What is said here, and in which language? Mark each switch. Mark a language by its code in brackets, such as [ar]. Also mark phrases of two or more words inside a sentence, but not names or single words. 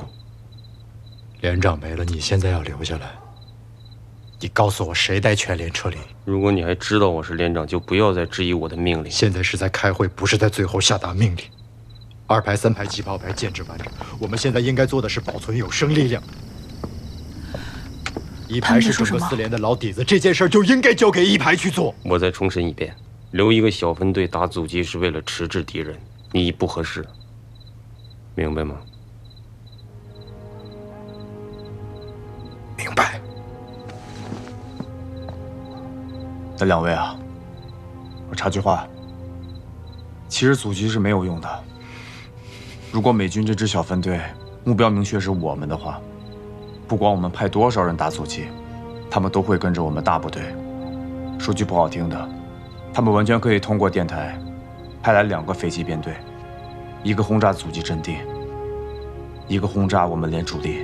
[zh] 連長沒了，你現在要留下來。你告訴我，誰帶全連撤離？如果你還知道我是連長，就不要再質疑我的命令。現在是在開會，不是在最後下達命令。2排、3排、機炮排建制完整，我們現在應該做的是保存有生力量。一排是整个4连的老底子，这件事就应该交给一排去做。我再重申一遍，留一个小分队打阻击是为了迟滞敌人，你不合适，明白吗？明白。那两位啊，我插句话，其實阻擊是沒有用的。如果美軍這支小分隊目標明確是我們的話，不管我們派多少人打阻擊，他們都會跟着我們大部隊。說句不好聽的，他們完全可以通過電台派來2個飛機編隊，一個轟炸阻擊陣地，一個轟炸我們連主力。